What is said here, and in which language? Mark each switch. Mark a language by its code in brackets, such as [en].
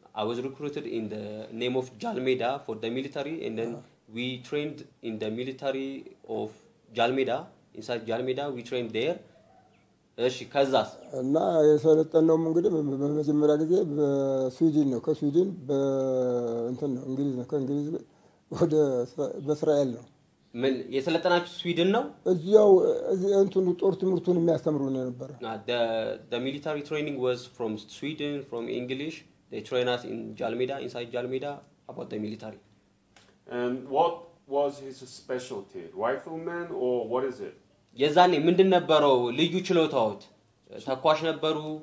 [en] I was recruited in the name of Jalmeda for the military and then we trained in the military of Jalmeda inside Jalmeda we trained there [am] እሺ ከዛስ እና የሰለጠነው እንግዲህ በመጀመሪያ ጊዜ በስዊድን ነው ከስዊድን በእንትን ነው እንግሊዝ ነው ከእንግሊዝ ወደ በእስራኤል ነው ምን የሰለጠናችሁ ስዊድን ነው እዚያው እንትን ጦር ትምህርቱን የሚያስተምሩ ነበር [en] the military training was from Sweden from English they train us in Jalmeda inside Jalmeda about the military and what was his specialty rifleman or what is it [am] የዛኔ ምንድን ነበረው ልዩ ችሎታዎት ተኳሽ ነበሩ